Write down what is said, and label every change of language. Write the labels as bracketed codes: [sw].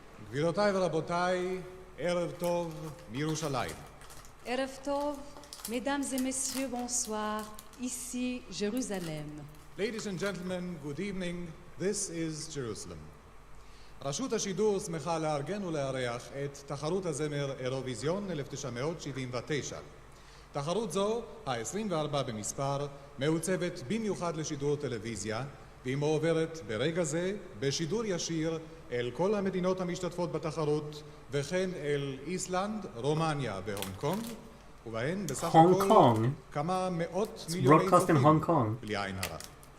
[he] גבירותיי ורבותיי, ערב טוב מירושלים. Erev Tov, [fr] mesdames et messieurs, bonsoir. Ici, Jérusalem. [en] Ladies and gentlemen, good evening. This is Jerusalem. [he] רשות השידור שמחה לארגן ולארח את תחרות הזמר אירוויזיון 1979. תחרות זו, ה-24 במספר, מעוצבת במיוחד לשידור טלוויזיה, והיא מועברת ברגע זה בשידור ישיר אל כל המדינות המשתתפות בתחרות, וכן אל איסלנד, רומניה והונג קונג, ובהן בסך הכל כמה מאות מיליוני צופים בלי עין הרע.